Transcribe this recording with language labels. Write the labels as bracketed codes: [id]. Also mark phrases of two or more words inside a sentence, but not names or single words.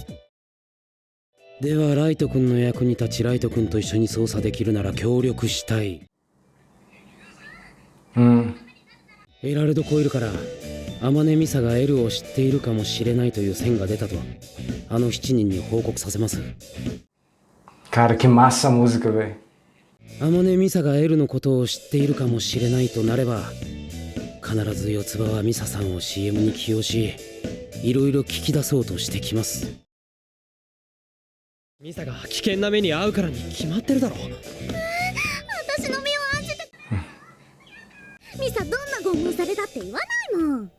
[ja] ではライト君の役に立ち、ライト君と一緒に捜査できるなら協力したい。エラルド・コイルから天音ミサが L を知っているかもしれないという線が出たとあの7人に報告させます。 [pt] Cara, que massa a música, velho. [ja] 天音ミサが L のことを知っているかもしれないとなれば、必ず四つ葉はミサさんを CM に起用し、いろいろ聞き出そうとしてきます。ミサが危険な目に遭うからに決まってるだろ。私の身を案じてミサどんな拷問されたって言わないもん。